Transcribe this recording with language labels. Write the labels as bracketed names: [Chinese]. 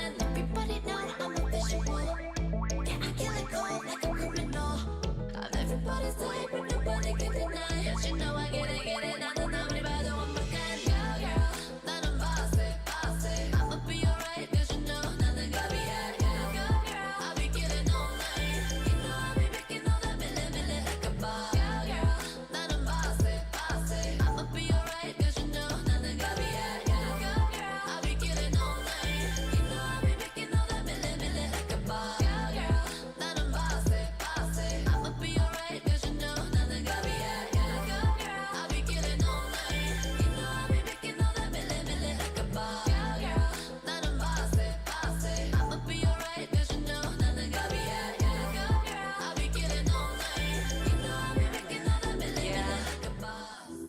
[English] Everybody know I'm official. Yeah, I kill it cold like a criminal. I'm everybody's type, but nobody can deny. Yes, you know I get it. [Korean] 나는 아무리 봐도 완벽한 girl. 나는 bossy. [English] I'ma be alright, 'cause you know [Korean] 나는 갑이야. [English] I'll be killing all night. You know I'll be making all that milli like a boss. [Korean] 나는 bossy. [English] I'ma be alright, 'cause you know [Korean] 나는 갑이야. [English] I'll be killing all night. You know I'll be making all that milli like a boss. [Korean] 나는 bossy. [English] I'ma be alright, 'cause you know [Korean] 나는 갑이야. [English] I'll be killing all night. You know I'll be making all that milli like a boss. [Korean] 나는 bossy. [English] I'ma be alright, 'cause you know [Korean] 나는 갑이야. [English] I'll be killing all night. You know I'll be making all that milli like a boss.